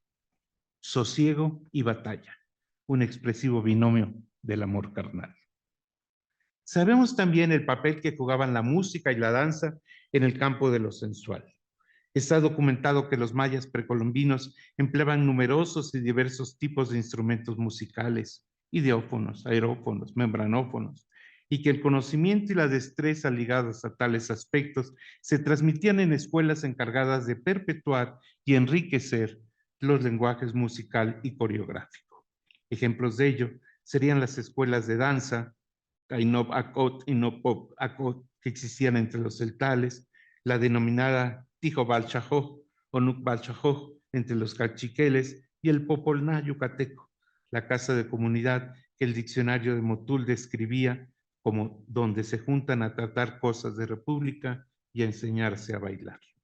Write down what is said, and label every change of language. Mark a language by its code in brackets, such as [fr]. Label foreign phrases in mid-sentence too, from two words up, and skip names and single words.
[es] Sosiego y batalla, un expresivo binomio del amor carnal. Sabemos también el papel que jugaban la música y la danza en el campo de lo sensual. Está documentado que los mayas precolombinos empleaban numerosos y diversos tipos de instrumentos musicales, ideófonos, aerófonos, membranófonos, y que el conocimiento y la destreza ligados a tales aspectos se transmitían en escuelas encargadas de perpetuar y enriquecer los lenguajes musical y coreográfico. Ejemplos de ello serían las escuelas de danza, Kainop Akot y Nopop Akot, que existían entre los celtales, la denominada Tijo Balchajoj o Nuc Balchajoj entre los cachiqueles y el Popolná yucateco, la casa de comunidad que el diccionario de Motul describía como donde se juntan a tratar cosas de república y a enseñarse a bailar.